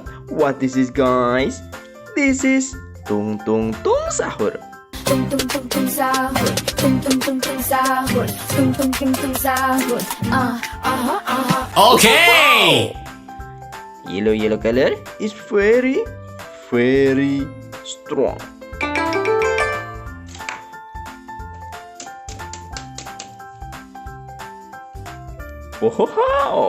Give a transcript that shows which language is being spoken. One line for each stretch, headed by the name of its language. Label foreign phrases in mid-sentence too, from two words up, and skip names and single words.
English: What this is guys? This is Tung Tung Tung Sahur. Tung tung tung tung sahur, tung tung tung tung sahur, tung tung tung tung sahur. Okay! Yellow color is very strong. Wow!